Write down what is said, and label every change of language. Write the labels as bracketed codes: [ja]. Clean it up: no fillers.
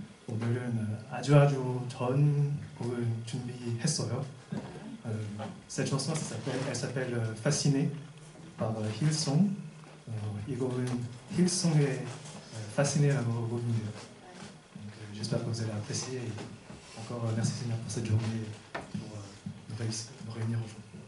[ko] 오늘은 아주 전 곡을 준비했어요. [fr] Cette chanson, elle s'appelle Fasciné par Hillsong. [ko] 이 곡은 힐송의 Fasciné라고 곡입니다. [fr] J'espère que vous allez apprécier. Et encore merci Seigneur pour cette journée, pour nous réunir aujourd'hui.